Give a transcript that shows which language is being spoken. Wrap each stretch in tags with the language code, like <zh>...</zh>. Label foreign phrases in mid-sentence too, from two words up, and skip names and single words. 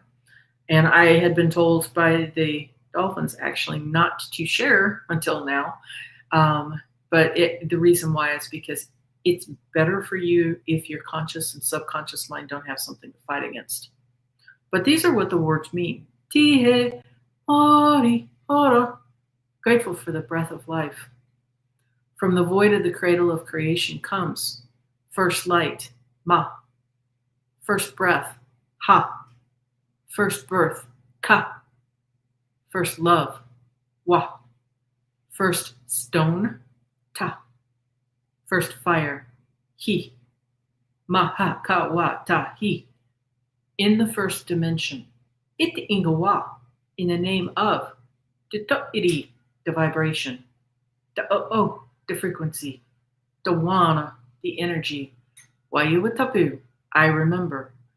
<en>And I had been told by the dolphins actually not to share until now. But the reason why is because it's better for you if your conscious and subconscious mind don't have something to fight against. But these are what the words mean.</en> <mi>Tihe, ori, ora.</mi> <en>Grateful for the breath of life. From the void of the cradle of creation comes first light, ma. First breath, ha. First birth, ka. First love, wa. First stone, ta. First fire,</en> <mi>hi. Maha ka wa ta hi.</mi> <en>In the first dimension, it ingawa, in the name of the iri, the vibration, the o, the frequency, the wana, the energy, wayuwatapu, I remember.</en>